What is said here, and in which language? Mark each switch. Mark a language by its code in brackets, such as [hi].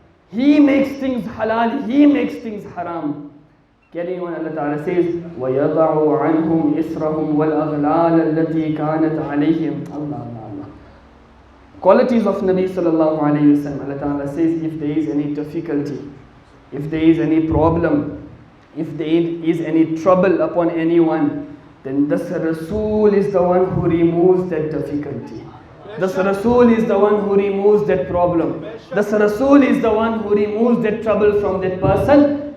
[en] He makes things halal, he makes things haram. Carrying on, Allah Ta'ala says, [ar] وَيَضَعُ عَنْهُمْ إِسْرَهُمْ وَالْأَغْلَالَ الَّتِي كَانَتْ عَلَيْهِمْ. [en] Allah. Qualities of Nabi sallallahu alayhi wa sallam. Allah Ta'ala says, if there is any difficulty, if there is any problem, if there is any trouble upon anyone, then this Rasul is the one who removes that difficulty. This Rasul is the one who removes that problem. This Rasul is the one who removes that trouble from that person.